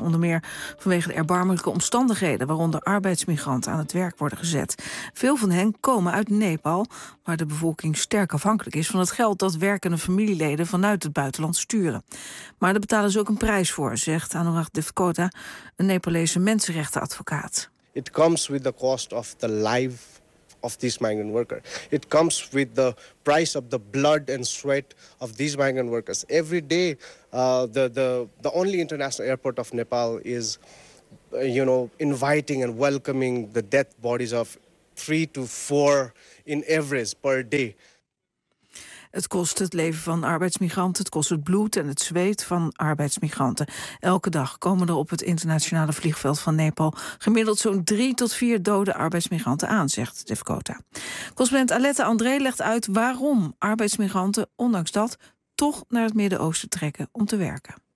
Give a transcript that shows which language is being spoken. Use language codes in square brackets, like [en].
[nl] Onder meer vanwege de erbarmelijke omstandigheden waaronder arbeidsmigranten aan het werk worden gezet. Veel van hen komen uit Nepal, waar de bevolking sterk afhankelijk is van het geld dat werkende familieleden vanuit het buitenland sturen. Maar daar betalen ze ook een prijs voor, zegt Anurag Devkota, een Nepalese mensenrechtenadvocaat. [en] It comes with the cost of the life of this migrant worker. It comes with the price of the blood and sweat of these migrant workers. Every day, the only international airport of Nepal is, inviting and welcoming the death bodies of 3 to 4 in average per day. [nl] Het kost het leven van arbeidsmigranten, het kost het bloed en het zweet van arbeidsmigranten. Elke dag komen er op het internationale vliegveld van Nepal gemiddeld zo'n 3 tot 4 dode arbeidsmigranten aan, zegt Devkota. Correspondent Alette André legt uit waarom arbeidsmigranten, ondanks dat, toch naar het Midden-Oosten trekken om te werken.